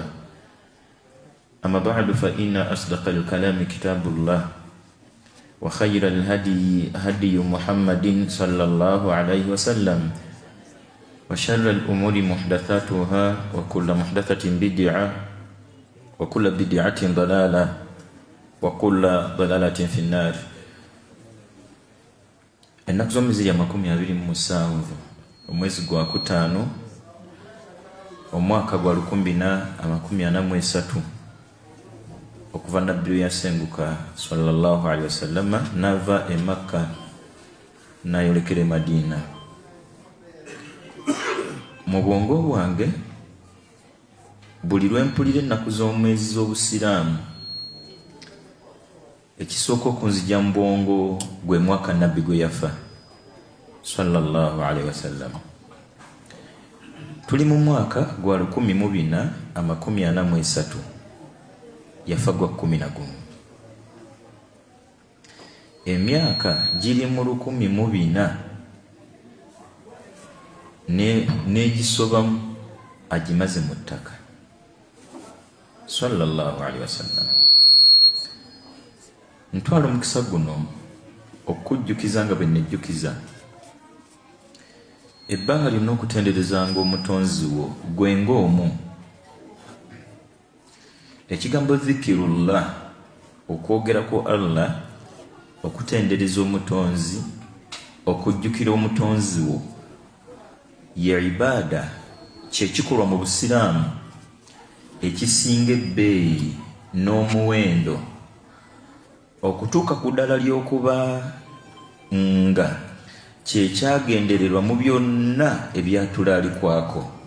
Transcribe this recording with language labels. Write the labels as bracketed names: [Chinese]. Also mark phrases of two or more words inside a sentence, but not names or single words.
[Arabic] أما بعد فإن أصدق الكلام كتاب الله وخير الهدي هدي محمد صلى الله عليه وسلم وشر الأمور محدثاتها وكل محدثة بدعة وكل بدعة ضلالة وكل ضلالة في النار. [Ganda] Ennaku z'omwezi ya 27 omwezi gwa kutaano omwaka gwa 2043 okuva nabbi yasenguka [Arabic] صلى الله عليه وسلم [Ganda] nava e Makka nayolekera Madina. Mu bwongo bwange buli lwempulira ennaku z'omwezi z'obusiraamu ekisooka okunzija mu bwongo gwe mwaka nabbi gwe yafa [Arabic] صلى الله عليه وسلم. [Ganda] Tuli mu mwaka gwa 1443 yafa gwa 11. Emyaka giri mu 1400 n'egisobamu agimaze mu ttaka [Arabic] صلى الله عليه وسلم. [Ganda] Ntwala omukisa guno okujjukiza nga bwe nejjukiza ebbanga lyonna okutenderezanga omutonzi wo gwe ng'omu. Ekigambo dhikirullah okwogerako Allah, okutendereza omutonzi, okujjukira omutonzi wo ye ibaada, kyekikolwa mu busiraamu ekisinga ebbeeyi n'omuwendo okutuuka ku ddala ly'okuba nga kyekyagendererwa mu byonna ebyatulalikwako.